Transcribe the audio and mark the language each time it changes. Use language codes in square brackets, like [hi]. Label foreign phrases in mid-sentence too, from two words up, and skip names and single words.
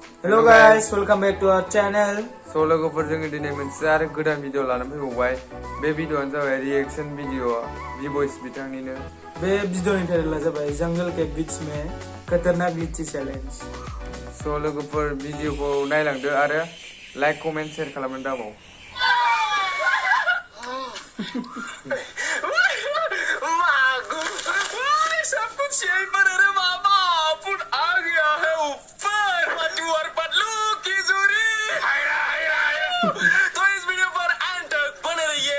[en] Hello guys, welcome back to our channel. [brx] So लोगोफोर जोङो दिनै मोनसे आरो गोदान भिडिअ लानानै फैबावबाय। बे भिडिअआनो जाबाय [en] reaction video [brx] V-Boys बिथांनिनो। बे भिडिअनि टाइटला जाबाय [hi] जंगल के बीच में खतरनाक लीची चैलेंज। [brx] So लोगोफोर भिडिअखौ नायलांदो आरो [en] like comment share [brx] खालामनो दाबाव। [hi] सब कुछ यहीं पर है रे बाबा, अपन आ गया है ऊपर पटू और पतलू की जोड़ी। तो इस वीडियो पर एंड तक बने रहिए।